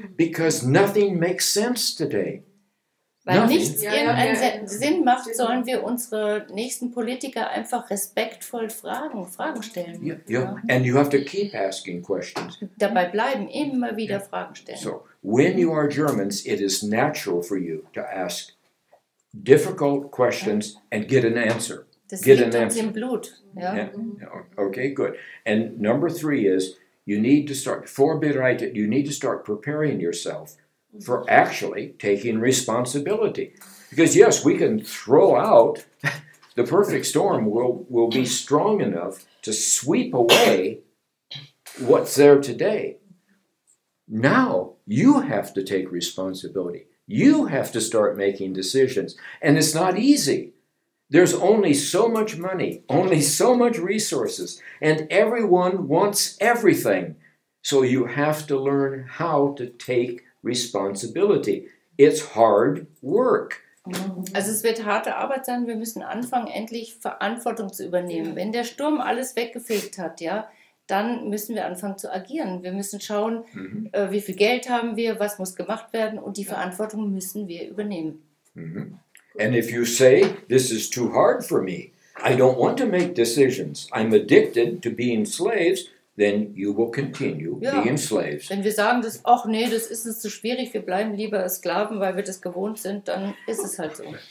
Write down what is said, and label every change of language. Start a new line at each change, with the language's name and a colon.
English: Because nothing makes sense today.
German: Weil nichts irgendeinen Sinn macht, sollen wir unsere nächsten Politiker einfach respektvoll Fragen stellen.
English: Yeah. And you have to keep asking questions.
German: Dabei bleiben, immer wieder Fragen stellen.
English: So, when you are Germans, it is natural for you to ask difficult questions and get an answer.
German: Das liegt uns im Blut. Ja.
English: Okay, good. And number 3 is you need to start vorbereitet. You need to start preparing yourself for actually taking responsibility. Because yes, we can throw out, the perfect storm will be strong enough to sweep away what's there today. Now you have to take responsibility. You have to start making decisions. And it's not easy. There's only so much money, only so much resources, and everyone wants everything. So you have to learn how to take responsibility. It's hard work.
German: Also es wird harte Arbeit sein, wir müssen anfangen, endlich Verantwortung zu übernehmen. Wenn der Sturm alles weggefegt hat, ja, dann müssen wir anfangen zu agieren. Wir müssen schauen, wie viel Geld haben wir, was muss gemacht werden, und die Verantwortung müssen wir übernehmen.
English: And if you say, this is too hard for me, I don't want to make decisions, I'm addicted to being slaves, then you will continue being slaves.
German: Wenn wir sagen, ach nee, das ist uns zu schwierig, wir bleiben lieber Sklaven, weil wir das gewohnt sind, dann ist es halt so.